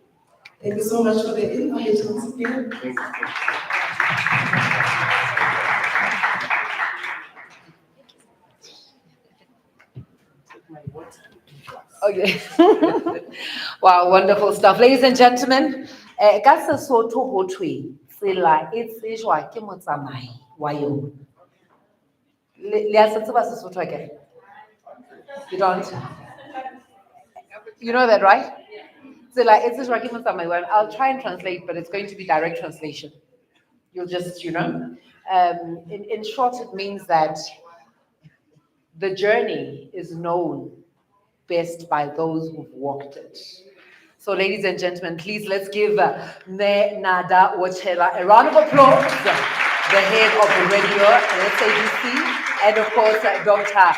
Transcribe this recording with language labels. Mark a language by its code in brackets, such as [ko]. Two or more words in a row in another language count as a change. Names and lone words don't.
[en] Thank you so much for the invite once again. Okay. Wow, wonderful stuff. Ladies and gentlemen, [st] ka Sesotho ho thwe tsela e tsejwa ke motsamai wa yona. Le a se tseba Sesotho akere? [en] You don't? You know that, right? [st] Tsela e tsejwa ke motsamai wa yona. [en] I'll try and translate, but it's going to be direct translation. You'll just, in short, it means that the journey is known best by those who've walked it. So, ladies and gentlemen, please let's give Nada Wachela a round of applause, the head of the radio SABC, and of course, Dr.